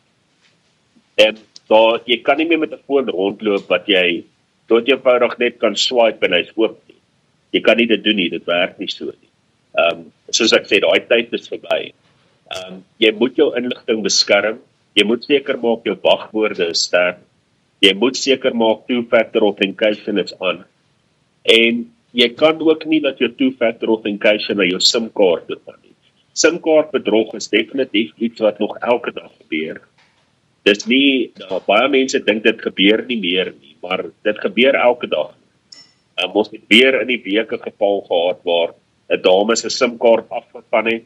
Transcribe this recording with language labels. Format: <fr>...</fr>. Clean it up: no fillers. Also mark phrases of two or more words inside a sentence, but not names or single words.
<af>En daar, jy kan nie meer met 'n foon rondloop wat jy tot eenvoudig net kan swipe en hy's oop nie. Jy kan nie dit doen nie, dit werk nie so nie. Soos ek sê, daai tyd is verby. Jy moet jou inligting beskerm, jy moet seker maak jou wagwoorde is sterk, jy moet seker maak</af> <en>two-factor authentication</en> <af>is aan, en jy kan ook nie dat jou</af> <en>two-factor authentication</en> <af>na jou SIM-kaart toe gaan nie. SIM-kaart bedrog is definitief iets wat nog elke dag gebeur. Dis nie, baie mense dink dit gebeur nie meer nie, maar dit gebeur elke dag. Ons het weer in die week 'n geval gehad waar 'n dame se SIM-kaart afgegaan het.</af>